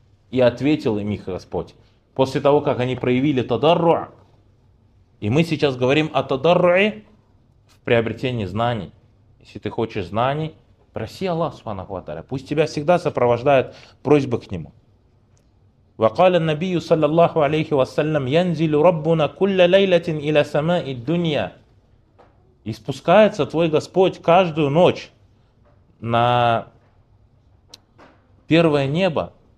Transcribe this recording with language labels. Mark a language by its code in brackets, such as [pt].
[ru] И ответил им их Господь. После того, как они проявили тадарру, и мы сейчас говорим о тадарру в приобретении знаний. Если ты хочешь знаний, проси Аллах Субханаху ва тааля, пусть тебя всегда сопровождает просьба к Нему. [ar] وقال النبي صلى الله عليه وسلم ينزل ربنا كل ليلة إلى سماء الدنيا. [ru] И спускается твой Господь каждую ночь на первое небо.